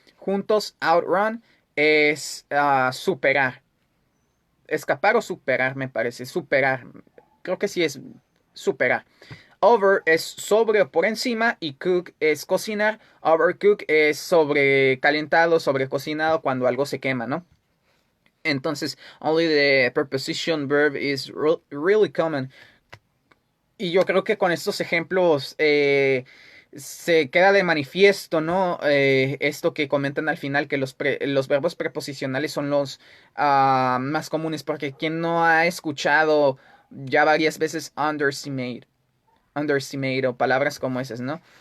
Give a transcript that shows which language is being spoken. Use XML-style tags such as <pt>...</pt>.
<es>Juntos, outrun es superar. Escapar o superar, me parece. Superar. Creo que sí es superar. Over es sobre o por encima y cook es cocinar. Overcook es sobrecalentado, sobrecocinado cuando algo se quema, ¿no? Entonces,</es> <en>only the preposition verb is really common.</en> <es>Y yo creo que con estos ejemplos se queda de manifiesto, ¿no? Esto que comentan al final, que los verbos preposicionales son los más comunes, porque quien no ha escuchado ya varias veces underestimate o palabras como esas, ¿no?</es>